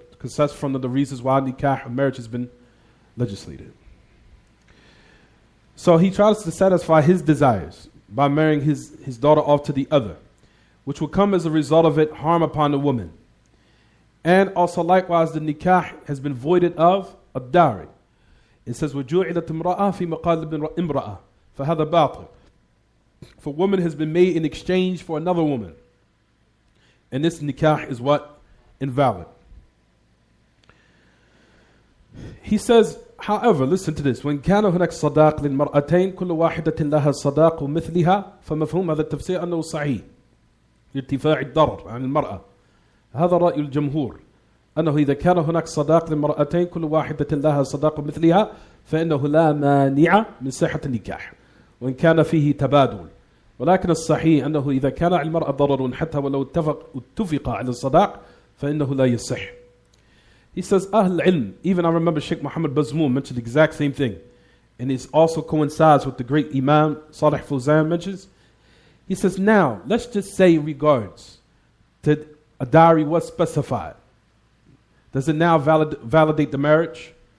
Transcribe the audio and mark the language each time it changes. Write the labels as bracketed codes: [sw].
[en] Because that's from the reasons why nikah, or marriage, has been legislated. So he tries to satisfy his desires by marrying his daughter off to the other, which will come as a result of it harm upon the woman. And also likewise the nikah has been voided of a dowry. [ar] It says وَجُعِلَتْ امْرَأَةٌ فِي مَقَالِبٍ امْرَأَةٍ فَهَذَا بَاطِلٌ. [en] For woman has been made in exchange for another woman. And this nikah is what? Invalid. He says, however, listen to this. [ar] وإن كان هناك صداق للمرأتين كل واحدة لها صداق مثلها فمفهوم هذا التفسير أنه صحيح لارتفاع الضرر عن المرأة. هذا رأي الجمهور أنه إذا كان هناك صداق للمرأتين كل واحدة لها صداق مثلها فإنه لا مانع من صحة النكاح وإن كان فيه تبادل. ولكن الصحيح أنه إذا كان على المرأة ضرر حتى ولو اتفق على الصداق فإنه لا يصح. [en] He says, Ahl ilm, even I remember Sheikh Muhammad Bazmoon mentioned the exact same thing. And it also coincides with the great Imam Salih Fawzan mentions. He says, now, let's just say in regards to a dowry was specified. Does it now validate the marriage?